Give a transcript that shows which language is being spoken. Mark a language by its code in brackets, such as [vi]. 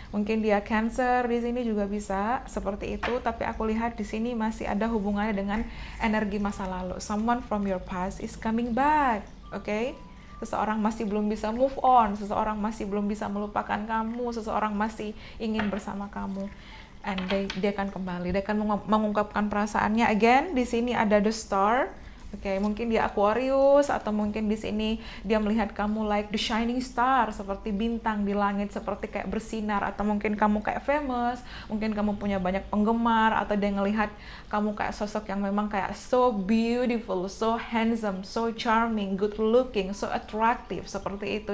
[id] Mungkin dia Cancer di sini juga bisa seperti itu. Tapi aku lihat di sini masih ada hubungannya dengan energi masa lalu. [en] Someone from your past is coming back, okay? [id] Seseorang masih belum bisa move on, seseorang masih belum bisa melupakan kamu, seseorang masih ingin bersama kamu. And dia akan kembali, dia akan mengungkapkan perasaannya. [en] Again, [id] di sini ada the star, Oke, mungkin dia Aquarius atau mungkin di sini dia melihat kamu [en] like the shining star, [id] seperti bintang di langit, seperti kayak bersinar, atau mungkin kamu kayak famous, mungkin kamu punya banyak penggemar, atau dia ngelihat kamu kayak sosok yang memang kayak [en] so beautiful, so handsome, so charming, good looking, so attractive, [id] seperti itu.